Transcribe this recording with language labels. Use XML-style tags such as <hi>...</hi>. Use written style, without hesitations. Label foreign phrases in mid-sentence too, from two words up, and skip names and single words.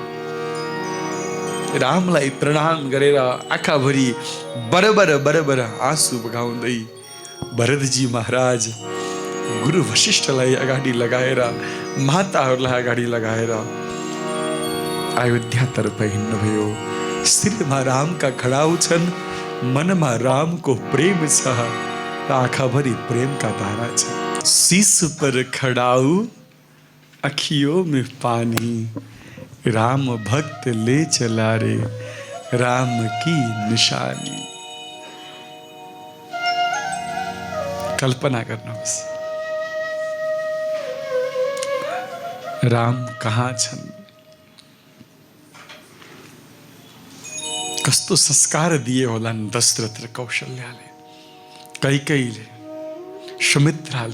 <ne>रामलाई प्रणाम गरेर आँखाभरि बरबर आँसु बगाउँदै भरतजी महाराज गुरु वशिष्ठलाई अगाडि लगाएर, माताहरूलाई अगाडि लगाएर अयोध्यातर्फ हिँड्नुभयो। शिरमा रामका खडाउ छन्, मनमा रामको प्रेम छ, आँखाभरि प्रेम का धारा छ।</ne> <hi>शीश पर खड़ाऊ अखियों में पानी, राम भक्त ले चला रे राम की निशानी।</hi> <ne>कल्पना गर्नुहोस्, राम कहाँ छन्? कस्तो संस्कार दिए होलान् दशरथ र कौशल्याले, कैकेयीले, सुमित्राले।</ne>